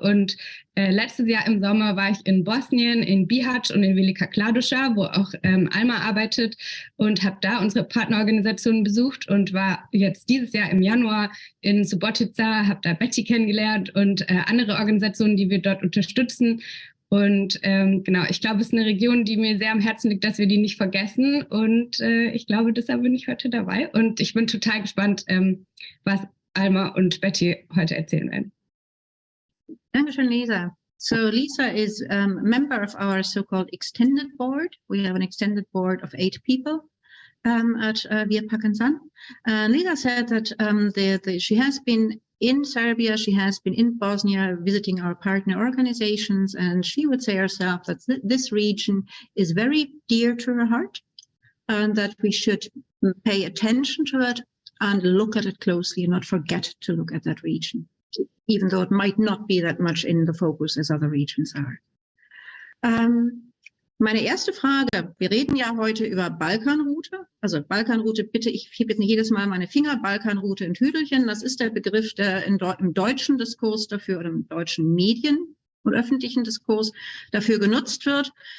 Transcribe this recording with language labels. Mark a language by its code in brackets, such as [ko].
[de] Und letztes Jahr im Sommer war ich in Bosnien, in Bihać und in Velika Kladuša, wo auch Alma arbeitet, und habe da unsere Partnerorganisationen besucht und war jetzt dieses Jahr im Januar in Subotica, habe da Betty kennengelernt und andere Organisationen, die wir dort unterstützen. Und genau, ich glaube, es ist eine Region, die mir sehr am Herzen liegt, dass wir die nicht vergessen. Und ich glaube, deshalb bin ich heute dabei. Und ich bin total gespannt, was Alma und Betty heute erzählen werden. Dankeschön, Lisa. [en] So Lisa is a member of our so-called extended board. We have an extended board of 8 people at Wir packen an. Lisa said that she has been in Serbia, she has been in Bosnia visiting our partner organizations, and she would say herself that this region is very dear to her heart and that we should pay attention to it and look at it closely and not forget to look at that region, even though it might not be that much in the focus as other regions are. [de] Meine erste Frage, wir reden ja heute über Balkanroute. Also Balkanroute, bitte, ich hebe jetzt nicht jedes Mal meine Finger, Balkanroute in Tüdelchen. Das ist der Begriff, der im deutschen Diskurs dafür oder im deutschen Medien- und öffentlichen Diskurs dafür genutzt wird.